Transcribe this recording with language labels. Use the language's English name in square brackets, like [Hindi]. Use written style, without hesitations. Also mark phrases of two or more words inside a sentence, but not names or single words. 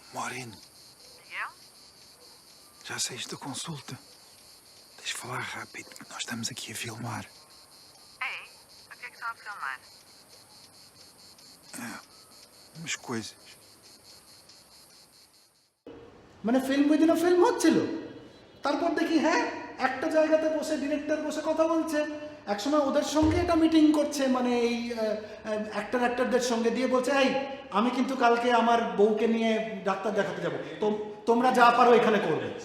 [Portuguese] Marine. Já saíste da consulta? Tens de falar rápido, porque nós estamos aqui a filmar. Ei, o que é que estão a filmar? Umas coisas. [Bangla] মানে [English] film within film [Bangla] হচ্ছিল। তারপর দেখি হ্যাঁ একটা জায়গাতে বসে ডিরেক্টর বসে কথা বলছে, একসময় ওদের সঙ্গে এটা মিটিং করছে, মানে এই অ্যাক্টরদের সঙ্গে দিয়ে বলছে এই আমি কিন্তু কালকে আমার বউকে নিয়ে ডাক্তার দেখাতে যাবো, তোমরা যা পারো এখানে করবে।